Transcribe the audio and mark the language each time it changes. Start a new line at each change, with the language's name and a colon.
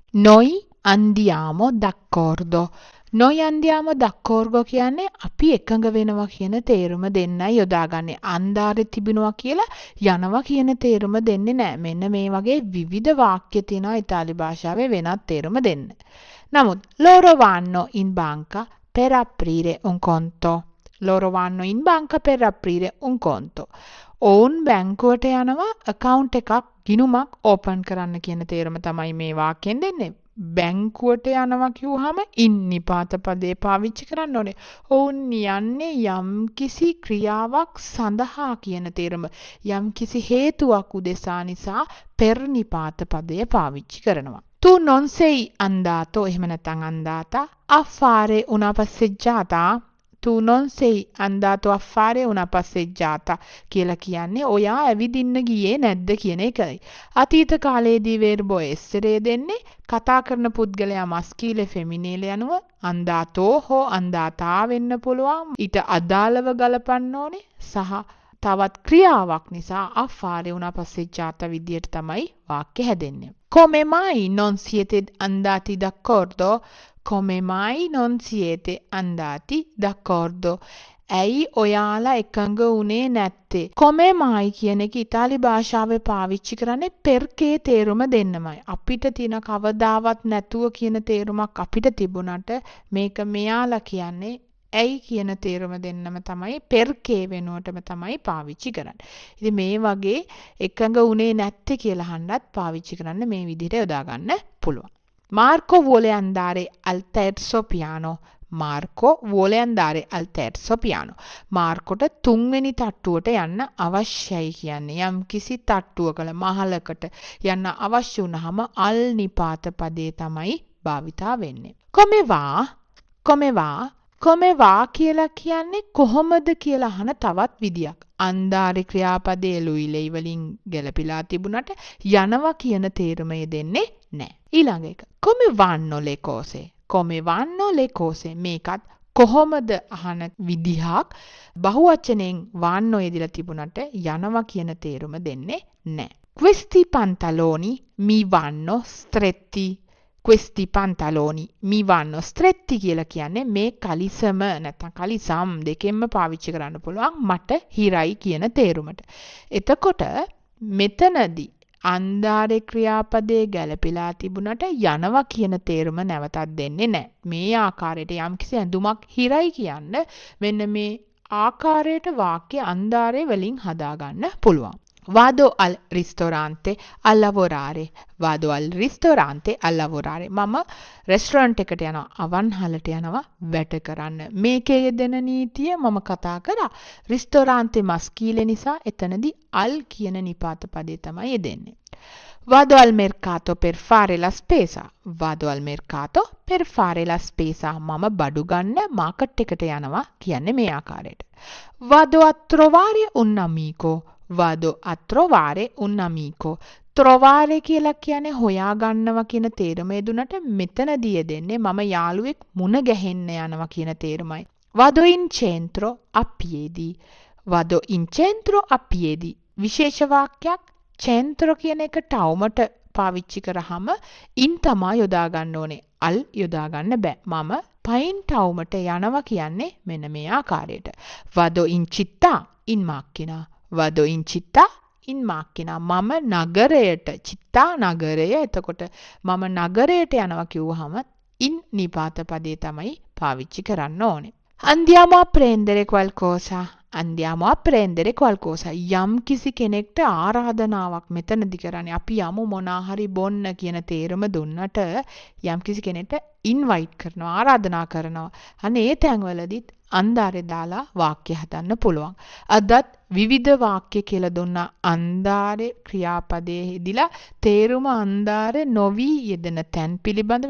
Italian: Noi andiamo d'accordo. Noi andiamo d'accordo
Sinhala: කියන්නේ අපි එකඟ වෙනවා කියන තේරුම දෙන්නයි යොදාගන්නේ. අන්දාරේ තිබෙනවා කියලා යනවා කියන තේරුම දෙන්නේ නැහැ. මෙන්න මේ වගේ විවිධ වාක්‍ය තියෙනවා ඉතාලි භාෂාවේ වෙනත් තේරුම දෙන්න. නමුත්
Italian: loro vanno in banca per aprire un conto. Loro vanno in banca per aprire un conto.
Sinhala: ඔවුන් බැංකුවට යනවා account එකක් ගිණුමක් open කරන්න කියන තේරුම තමයි මේ වාක්‍යයෙන් දෙන්නේ. බැංකුවට යනවා කිව්වහම in නිපාත පදේ පාවිච්චි කරන්න ඕනේ. ඔවුන් යන්නේ යම්කිසි ක්‍රියාවක් සඳහා කියන තේරුම. යම්කිසි හේතුවක් උදෙසා නිසා per නිපාත පදය පාවිච්චි කරනවා.
Italian: Tu non sei andato
Sinhala: එහෙම නැත්නම්
Italian: andata a fare una passeggiata. Tu non sei andato a fare una passeggiata
Sinhala: කියලා කියන්නේ ඔයා ඇවිදින්න ගියේ නැද්ද කියන එකයි. අතීත කාලයේදී verbo essere දෙන්නේ කතා කරන පුද්ගලයා maschile femminile යනුව andato හෝ andata වෙන්න පුළුවන්. ඊට අදාළව ගලපන්න ඕනේ සහ තවත් ක්‍රියාවක් නිසා
Italian: a fare una passeggiata
Sinhala: විදියට තමයි වාක්‍ය හැදෙන්නේ.
Italian: Come mai non siete andati d'accordo? Come mai non siete andati d'accordo?
Sinhala: ඇයි ඔයාලා එකඟ වුණේ නැත්තේ? Come mai කියන එක ඉතාලි භාෂාවේ පාවිච්චි කරන්නේ perché තේරුම දෙන්නමයි. අපිට තියෙන කවදාවත් නැතුව කියන තේරුමක් අපිට තිබුණාට මේක මෙයාලා කියන්නේ ඇයි කියන තේරුම දෙන්නම තමයි perché වෙනුවටම තමයි පාවිච්චි කරන්නේ. ඉතින් මේ වගේ එකඟ වුණේ නැත්තේ කියලා අහන්නත් පාවිච්චි කරන්න මේ විදිහට යොදා ගන්න පුළුවන්.
Italian: Marco vuole andare al terzo piano. Marco vuole andare al terzo piano.
Sinhala: මාර්කොට තුන්වෙනි තට්ටුවට යන්න අවශ්‍යයි කියන්නේ යම් කිසි තට්ටුවක මහලකට යන්න අවශ්‍ය වුණාම al නිපාත පදේ තමයි භාවිතා වෙන්නේ.
Italian: Come va? Come va?
Sinhala: Come va කියලා කියන්නේ කොහොමද කියලා අහන තවත් විදියක්. අන්දාරේ ක්‍රියාපදයේ ලුයිලෙයි වලින් ගැලපිලා තිබුණට යනවා කියන තේරුමය දෙන්නේ නැහැ. ඊළඟ එක.
Italian: Come vanno le cose? Come vanno le cose?
Sinhala: මේකත් කොහොමද අහන විදිහක් බහුවචනයෙන් වාන්නෝ යෙදලා තිබුණට යනවා කියන තේරුම දෙන්නේ නැහැ.
Italian: Questi pantaloni mi vanno stretti. Questi pantaloni mi vanno stretti
Sinhala: කියලා කියන්නේ මේ කලිසම නැත්නම් කලිසම් දෙකෙන්ම පාවිච්චි කරන්න පුළුවන් මට හිරයි කියන තේරුමට. එතකොට මෙතනදී අන්දාරේ ක්‍රියාපදයේ ගැළපීලා තිබුණට යනවා කියන තේරුම නැවතත් දෙන්නේ නැහැ. මේ ආකාරයට යම්කිසි ඇඳුමක් හිරයි කියන්න මෙන්න මේ ආකාරයට වාක්‍ය අන්දාරේ වලින් හදාගන්න පුළුවන්.
Italian: Vado al ristorante a lavorare. Vado al ristorante a lavorare.
Sinhala: මම රෙස්ටරන්ට් එකට යනවා. අවන්හලට යනවා වැඩ කරන්න. මේකේ යෙදෙන නීතිය මම කතා කරා. ristorante maschile නිසා එතනදී al කියන නිපාත පදේ තමයි යෙදෙන්නේ.
Italian: Vado al mercato per fare la spesa. Vado al mercato per fare la spesa.
Sinhala: මම බඩු ගන්න මාකට් එකට යනවා කියන්නේ මේ ආකාරයට.
Italian: Vado a trovare un amico. Vado a trovare un amico.
Sinhala: Trovare කියලා කියන්නේ හොයා ගන්නවා කියන තේරුම යෙදුනට මෙතනදී යෙදෙන්නේ මම යාළුවෙක් මුණ ගැහෙන්න යනවා කියන තේරුමයි.
Italian: Vado in centro a piedi. Vado in centro a piedi.
Sinhala: විශේෂ වාක්‍යයක් centro කියන එක ටවුමට පාවිච්චි කරාම in තමයි යොදා ගන්න ඕනේ. al යොදා ගන්න බෑ. මම පයින් ටවුමට යනවා කියන්නේ මෙන්න මේ ආකාරයට.
Italian: Vado in città in macchina. Vado in città in macchina.
Sinhala: මම නගරයට චිත්තා නගරය. එතකොට මම නගරයට යනවා කිව්වහම in නිපාත පදේ තමයි පාවිච්චි කරන්න ඕනේ.
Italian: Andiamo a prendere qualcosa. Andiamo a prendere qualcosa.
Sinhala: යම් කිසි කෙනෙක්ට ආරාධනාවක් මෙතනදි කරන්නේ අපි යමු මොනා හරි බොන්න කියන තේරුම දුන්නට යම් කිසි කෙනෙක්ට ඉන්වයිට් කරනවා ආරාධනා කරනවා. අනේ ඒ තැන්වලදීත් අන්දාරේ දාලා වාක්‍ය හදන්න පුළුවන්. අදත් විවිධ වාක්‍ය කියලා දුන්නා අන්දාරේ ක්‍රියාපදයේ යෙදিলা තේරුම අන්දාරේ නොවි යෙදෙන තැන් පිළිබඳව.